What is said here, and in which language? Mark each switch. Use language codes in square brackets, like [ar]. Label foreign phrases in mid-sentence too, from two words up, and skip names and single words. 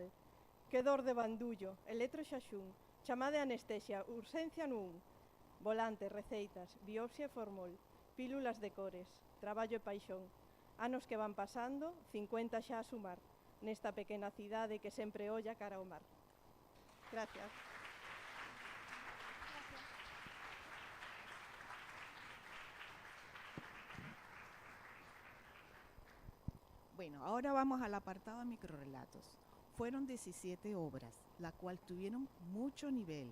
[gl] Que dor de bandullo, electroxaxún, chamade anestesia, urxencia no 1. Volantes, receitas, biopsia e formol, pílulas de cores, traballo e paixón. Anos que van pasando, 50 xa a sumar, nesta pequena cidade que sempre olla cara ao mar. [es] Gracias. Bueno, ahora vamos al apartado de microrrelatos. Fueron 17 obras, la cual tuvieron mucho nivel.